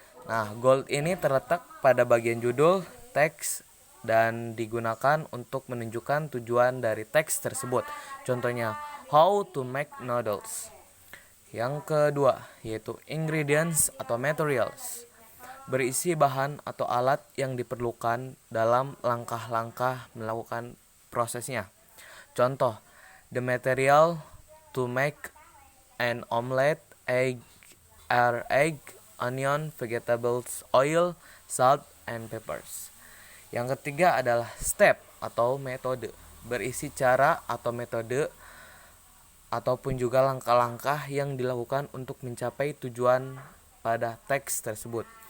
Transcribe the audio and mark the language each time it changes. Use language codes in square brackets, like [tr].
[id] Nah, goal ini terletak pada bagian judul teks dan digunakan untuk menunjukkan tujuan dari teks tersebut. Contohnya, [en] how to make noodles. [id] Yang kedua yaitu ingredients atau materials, berisi bahan atau alat yang diperlukan dalam langkah-langkah melakukan prosesnya. Contoh, [en] the material to make an omelette are egg, onion, vegetables, oil, salt, and peppers. [id] Yang ketiga adalah step atau metode, berisi cara atau metode ataupun juga langkah-langkah yang dilakukan untuk mencapai tujuan pada teks tersebut.